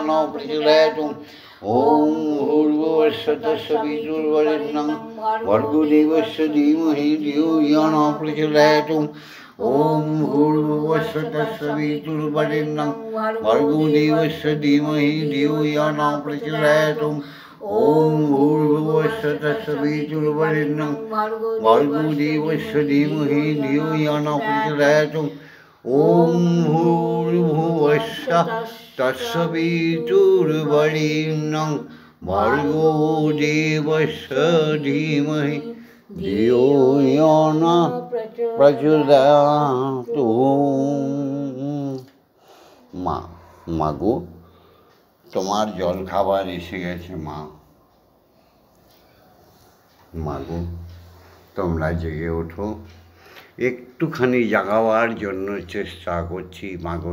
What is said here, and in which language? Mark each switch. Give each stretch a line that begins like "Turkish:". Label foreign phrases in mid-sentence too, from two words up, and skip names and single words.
Sanskrit: नः प्रचोदयात् ॐ भूर्भुवस्सुः तत्सवितुर्वरेण्यं भर्गो देवस्य धीमहि धियो यो नः प्रचोदयात् ॐ भूर्भुवस्सुः तत्सवितुर्वरेण्यं भर्गो देवस्य धीमहि धियो यो नः प्रचोदयात् ॐ भूर्भुवस्सुः तत्सवितुर्वरेण्यं भर्गो देवस्य धीमहि धियो यो नः प्रचोदयात् ॐ भूर्भुवस्सुः तत्सवितुर्वरेण्यं भर्गो देवस्य धीमहि धियो यो नः प्रचोदयात्
Bangla: মা মাগো তোমার জল খাবার এসে গেছে মা মাগো তোমরা জেগে ওঠো একটুখানি জাগাবার জন্য চেষ্টা করছি মাগো